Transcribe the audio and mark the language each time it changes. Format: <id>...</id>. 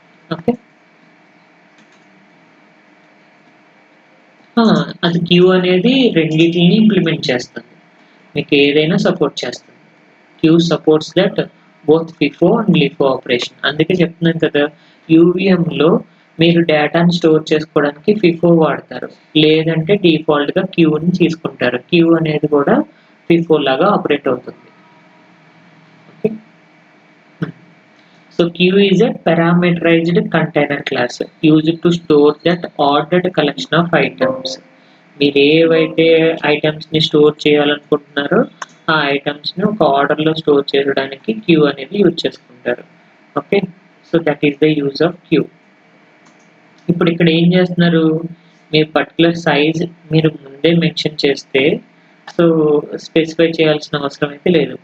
<te>Okay, అది queue అనేది రెండింటిని ఇంప్లిమెంట్ చేస్తుంది, మీకు ఏదైనా సపోర్ట్ చేస్తుంది.</te> <en>Queue supports that both FIFO and LIFO operation.</en> <te>అందుకే చెప్తున్నాను కదా, యూవిఎంలో మీరు డేటాను స్టోర్ చేసుకోవడానికి ఫిఫో వాడతారు, లేదంటే డిఫాల్ట్గా క్యూని తీసుకుంటారు. క్యూ అనేది కూడా ఫిఫో లాగా ఆపరేట్ అవుతుంది.</te> <en>Okay, so Q is a parameterized container class used to store that ordered collection of items.</en> <te>మీరు ఏవైతే ఐటమ్స్ని స్టోర్ చేయాలనుకుంటున్నారో ఆ ఐటమ్స్ని ఒక ఆర్డర్లో స్టోర్ చేయడానికి క్యూ అనేది యూజ్ చేసుకుంటారు. Okay,</te> <en>So that is the use of Q.</en> <te>ఇప్పుడు ఇక్కడ ఏం చేస్తున్నారు, మీరు పర్టికులర్ సైజ్ మీరు ముందే మెన్షన్ చేస్తే సో స్పెసిఫై చేయాల్సిన అవసరం అయితే లేదు.</te>